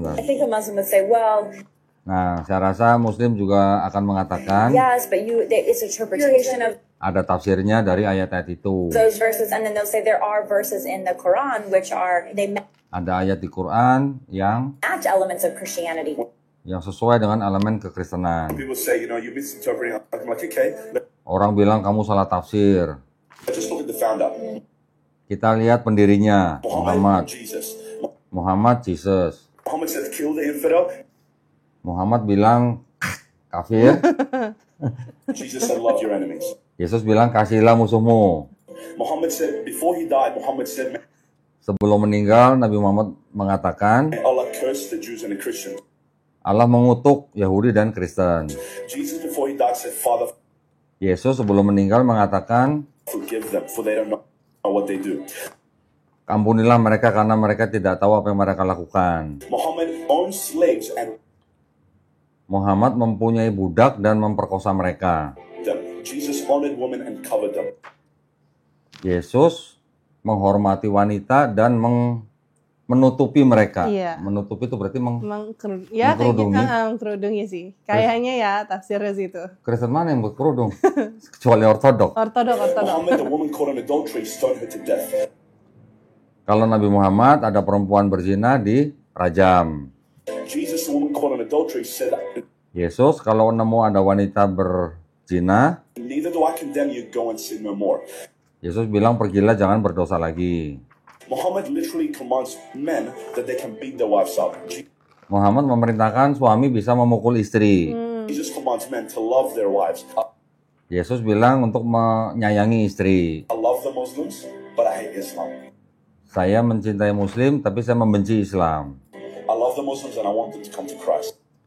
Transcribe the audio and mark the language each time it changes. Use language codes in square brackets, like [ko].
[en] I think a Muslim would say, well, [id] Nah, saya rasa Muslim juga akan mengatakan [en] yes, but it's interpretation of [id] ada tafsirnya dari ayat-ayat itu. [en] those verses, and then they'll say there are verses in the Quran which are they [id] Ada ayat di Quran yang [en] match elements of Christianity. [id] sesuai dengan elemen kekristenan. [en] People say, you misinterpreting. I'm like, okay, [id] Orang bilang kamu salah tafsir. [en] let's just look at the founder. [id] Kita lihat pendirinya, [en] Muhammad, [id] Muhammad. [en] Jesus. [id] Muhammad Jesus. [en] Muhammad says, kill the infidel. [id] Muhammad bilang kafir. [en] Jesus said, love your enemies. [id] Yesus bilang kasihlah musuhmu. [en] Muhammad said, before he died, Muhammad said, [id] Sebelum meninggal, Nabi Muhammad mengatakan [en] may Allah curse the Jews and the Christians. [id] Allah mengutuk Yahudi dan Kristen. [en] Jesus, before he died, said, Father, [id] Yesus sebelum meninggal mengatakan, [en] forgive them, for they don't know what they do. [id] ampunilah mereka karena mereka tidak tahu apa yang mereka lakukan. [en] Muhammad owns slaves and [id] Muhammad mempunyai budak dan memperkosa mereka. [en] them. Jesus honored women and covered them. [id] Yesus menghormati wanita dan menutupi mereka. Iya. Menutupi itu berarti Ya kayak gitu, mengkerudungi. kerudungnya sih. Kayaknya ya tafsirnya situ. Kristen mana yang berkerudung? Kecuali ortodok. Ortodok. [en] Muhammad, the woman caught in adultery, stoned her to death. [id] Kalau Nabi Muhammad ada perempuan berzina dirajam. [en] Jesus, the woman caught in adultery, said, [id] Yesus kalau nemu ada wanita berzina, [en] neither do I condemn you, go and sin no more. [id] Yesus bilang pergilah jangan berdosa lagi. [en] Muhammad literally commands men that they can beat their wives up. [id] Muhammad memerintahkan suami bisa memukul istri. [en] Jesus commands men to love their wives. [id] Yesus bilang untuk menyayangi istri. [en] I love the Muslims, but I hate Islam. [id] Saya mencintai Muslim tapi saya membenci Islam. [en] I love the Muslims and I want them to come to Christ.